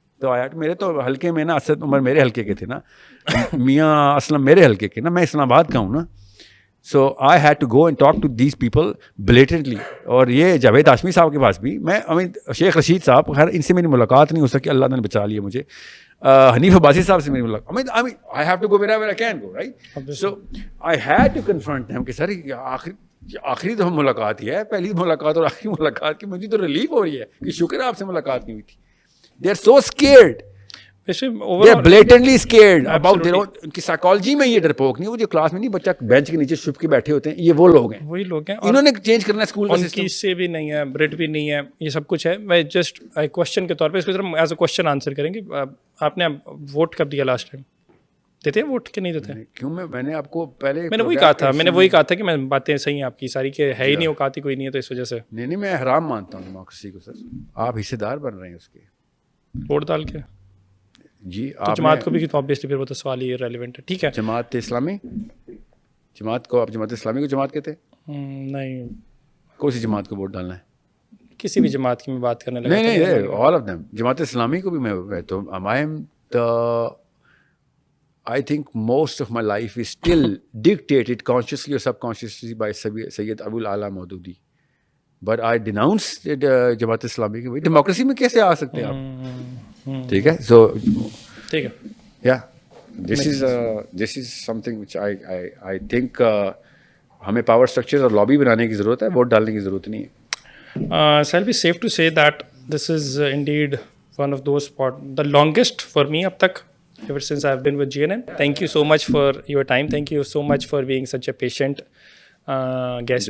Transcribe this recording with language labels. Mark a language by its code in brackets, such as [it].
[ur] تو آیا میرے تو حلقے میں نا, اسد عمر میرے حلقے کے تھے نا, میاں اسلم میرے حلقے کے نا, میں اسلام آباد کا ہوں نا. [en] So I had to go and talk to these people blatantly. [ur] اور یہ جاوید ہاشمی صاحب کے پاس بھی میں, شیخ رشید صاحب, خیر ان سے میری ملاقات نہیں ہو سکی, اللہ نے بچا لیا مجھے. حنیف عباسی صاحب سے میری ملاقات, [en] I have to go wherever I can go, right? So I had to confront them [ur] کہ سر آخری تو ملاقات ہی ہے, پہلی ملاقات اور آخری ملاقات کی مجھے تو ریلیف ہو رہی ہے کہ شکر ہے آپ سے ملاقات نہیں ہوئی تھی. [en] They are so scared. They are blatantly scared about their own. [ur] ان کی سائیکالوجی میں یہ ڈرپوک نہیں, وہ جو کلاس میں نہیں بچہ بینچ کے نیچے چھپ کے بیٹھے ہوتے ہیں, یہ وہ لوگ ہیں, وہی لوگ ہیں. انہوں نے چینج کرنا ہے اسکول کا سسٹم. ان کی سے بھی نہیں ہے, بریڈ بھی نہیں ہے, یہ سب کچھ ہے. میں جسٹ کوشچن کے طور پہ اس کو ذرا ایز اے کوشچن آنسر کریں گے. آپ نے ووٹ کب دیا لاسٹ ٹائم؟ دیتے ہیں ووٹ کہ نہیں دیتے؟ کیوں, میں نے آپ کو پہلے میں نے وہی کہا تھا کہ میں باتیں صحیح ہیں آپ کی ساری کہ ہے ہی نہیں, اوقات ہی کوئی نہیں ہے, تو اس وجہ سے نہیں میں حرام مانتا ہوں ڈیموکریسی کو. سر آپ حصے دار بن رہے ہیں اس کے ووٹ ڈال کے. جی آپ جماعت کو بھی آبویسلی پھر وہ تو سوال ہی ریلیونٹ ہے. ٹھیک ہے, جماعت اسلامی, جماعت کو آپ جماعت اسلامی کو جماعت کہتے ہیں؟ نہیں, کون سی جماعت کو ووٹ ڈالنا ہے؟ کسی بھی جماعت کی میں بات کرنے لگا. [en] نہیں all of them. [ur] Jamaat Islami کو بھی میں تو [en] I think most of my life is still dictated consciously or subconsciously by Sayyid Abul Ala Maududi. But I denounced [ur] Jamaat Islami کی. ڈیموکریسی میں کیسے آ سکتے ہیں آپ؟ ٹھیک ہے, سو ٹھیک ہے, یا [en] this is something which I think [ur] ہمیں پاور اسٹرکچر اور لابی بنانے کی ضرورت ہے, ووٹ ڈالنے کی ضرورت نہیں ہے. [en] Shall be safe to say that this is indeed one of those the longest for me up tak, ever since I've been with GNN. Thank you so much for your time. Thank you so much for being such a patient guest.